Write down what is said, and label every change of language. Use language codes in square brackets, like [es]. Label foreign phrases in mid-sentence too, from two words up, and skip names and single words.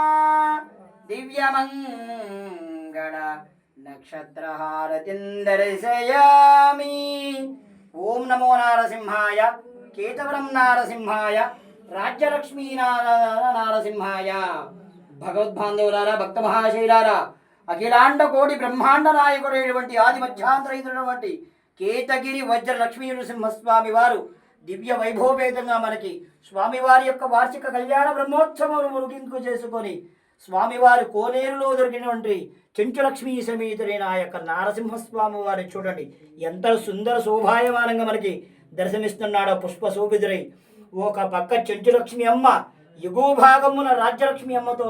[sa] दिव्यमंगल नक्षत्रहारतिं दर्शयामि ओम नमो नारसिंहाय केतवरं नारसिंहाय राज्यलक्ष्मी नारसिंहाय [te] భగవద్బాంధవులారా భక్త మహాశైలారా అఖిలాండ కోటి బ్రహ్మాండ నాయకుడైనటువంటి ఆది మధ్యాంతరహితుడైనటువంటి కేతగిరి వజ్ర లక్ష్మీ నరసింహస్వామి వారు దివ్య వైభవపేతంగా మనకి స్వామివారి యొక్క వార్షిక కళ్యాణ బ్రహ్మోత్సవం ముగింపు చేసుకొని స్వామివారి కోనేరులో దొరికినటువంటి చెంచులక్ష్మీ సమేతుడైన ఆ యొక్క నారసింహస్వామి వారిని చూడండి ఎంత సుందర శోభాయమానంగా మనకి దర్శనమిస్తున్నాడో పుష్ప శోభితుడై ఒక పక్క చెంచులక్ష్మి అమ్మ ఎగువ భాగమున రాజ్యలక్ష్మి అమ్మతో